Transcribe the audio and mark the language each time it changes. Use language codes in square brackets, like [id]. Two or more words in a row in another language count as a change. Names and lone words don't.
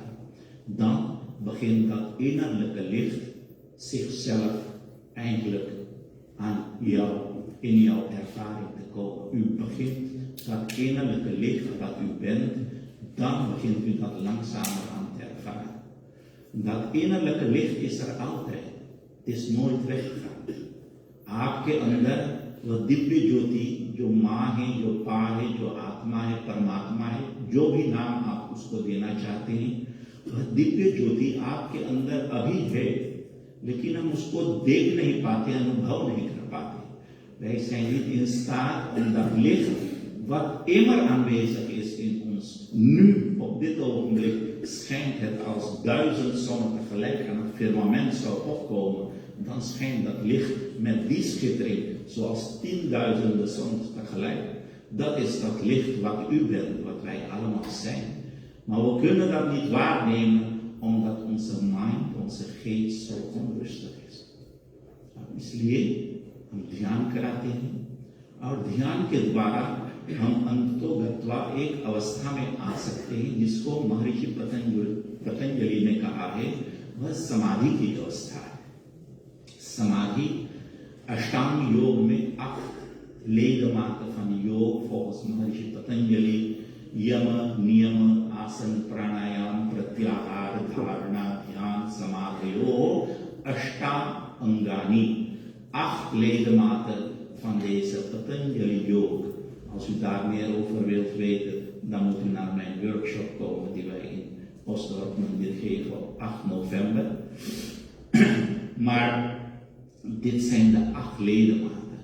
[nl] Dan begint dat innerlijke licht zichzelf eigenlijk aan jou, in jouw ervaring te komen. U begint dat innerlijke licht dat u bent, dan begint u dat langzamer aan te ervaren. Dat innerlijke licht is er altijd. Het is nooit weggegaan. [hi] आपके अंदर वह दिव्य ज्योति जो माँ है, जो पा है, जो आत्मा है, परमात्मा है, जो भी नाम आप उसको देना चाहते हैं, वह दिव्य ज्योति आपके अंदर अभी है, लेकिन हम उसको देख नहीं पाते, अनुभव नहीं कर पाते. [nl] Wij zijn niet in staat om dat licht wat immer aanwezig is in ons, nu op dit ogenblik schijnt het als 1000 zonnen tegelijk aan het firmament zou opkomen, dan schijnt dat licht met die schittering zoals 10.000 zonnen tegelijk. Dat is dat licht wat u bent, wat wij allemaal zijn. Maar we kunnen dat niet waarnemen omdat onze mind, onze geest zo onrustig is. [hi] इसलिए हम ध्यान कराते हैं और ध्यान के द्वारा हम अंतोगत्वा एक अवस्था में आ सकते हैं जिसको महर्षि पतंजलि ने कहा है वह समाधि की अवस्था है. समाधि अष्टांग योग में [nl] 8 ledematen van [hi] योग volgens महर्षि पतंजलि यम, नियम, आसन, प्राणायाम, प्रत्याहार, धारणा, ध्यान, समाधियो अष्टांगानी [nl] 8 ledematen van deze Patanjali Yoga. Als u daar meer over wilt weten, dan moet u naar mijn workshop komen die wij in Osdorp Mandir geven op 8 november. Maar dit zijn de 8 ledematen.